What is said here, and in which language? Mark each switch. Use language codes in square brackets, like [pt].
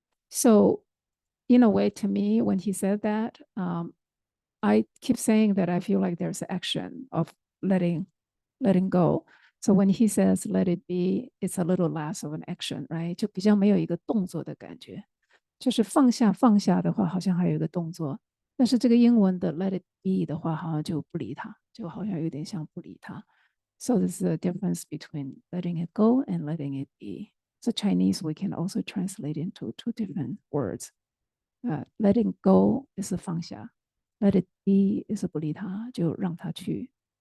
[en] So in a way, to me, when he said that, I keep saying that I feel like there's action of letting go. So when he says let it be, it's a little less of an action, right? [zh] 就比较没有一个动作的感觉。就是放下的话，好像还有一个动作，但是这个英文的 [en] let it be [zh] 的话，好像就不理它，就好像有点像不理它。 [en] So there's a difference between letting it go and letting it be. So Chinese we can also translate into two different words. Letting go is [zh] 放下 [en] ，let it be is [zh] 不理它，就让它去。